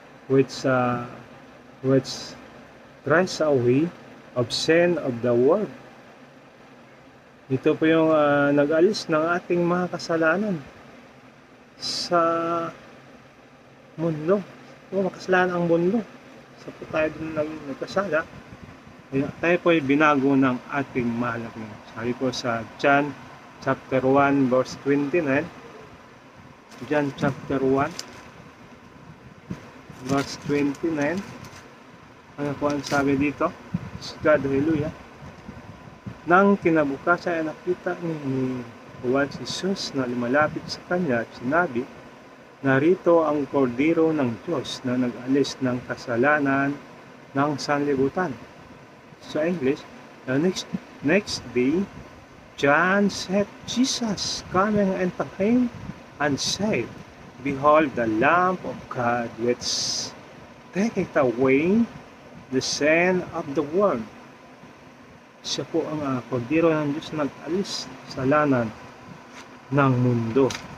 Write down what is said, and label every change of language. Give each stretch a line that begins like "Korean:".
English: which which drives away of sin of the world.
Filipino: Ito po yung nag-alis ng ating mga kasalanan sa mundo. Makasalanan ang mundo. Sa po tayo din nagkasala. Kaya tayo po ay binago ng ating mahal na Panginoon. Sabi po sa John chapter 1 verse 29.
English: John chapter 1 verse 29.
Filipino: Ano po ang sabi dito?
English: God, hallelujah.
Filipino: Nang kinabukasan ay nakita ni Juan si Jesus na lumalapit sa kanya at sinabi, narito ang kordero ng Diyos na nag-alis ng kasalanan ng sanlibutan. Sa English,
English: the next day, John said, Jesus coming unto him and said, behold the Lamb of God which taketh away the sin of the world.
Filipino: Siya po ang kordero ng Diyos na nag-alis sa kasalanan ng mundo.